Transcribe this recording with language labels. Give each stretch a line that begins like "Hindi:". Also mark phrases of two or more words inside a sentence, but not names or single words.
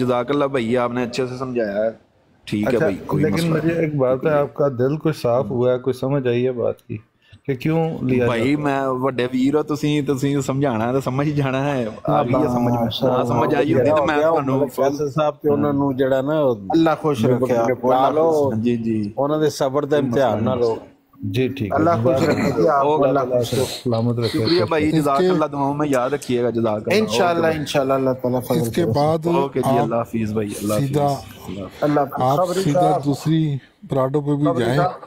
Arabic: جزاک اللہ
Urdu: بھیا، آپ نے اچھے سے سمجھایا ہے. ٹھیک ہے بھائی. لیکن مجھے ایک بات ہے، آپ کا دل کچھ صاف ہوا ہے، کچھ سمجھ آئی ہے بات کی کہ کیوں لیا بھائی؟
Punjabi: میں وڈے ویر ہو، تسی سمجھانا ہے تو سمجھ جانا ہے. آ گئی ہے سمجھ میں، نہ سمجھ آئی ہوگی تو میں تھانوں فیصل صاحب تے انہاں نوں جڑا نا
Urdu: اللہ خوش رکھے لو. جی جی
Punjabi: انہاں دے صبر دا امتحان نہ لو.
Urdu: جی ٹھیک ہے، اللہ خوش رکھے جی آپ کو، اللہ خوش رکھے، سلامت رکھے. شکریہ بھائی،
Arabic: جزاک اللہ.
Urdu: دعاؤں میں یاد رکھیے گا.
Arabic: جزاک اللہ.
Urdu: انشاءاللہ اللہ تعالیٰ فضل اس کے بعد اوکے جی، اللہ حافظ بھائی. اللہ سیدھا آپ سیدھا دوسری پراڈو پہ بھی جائیں.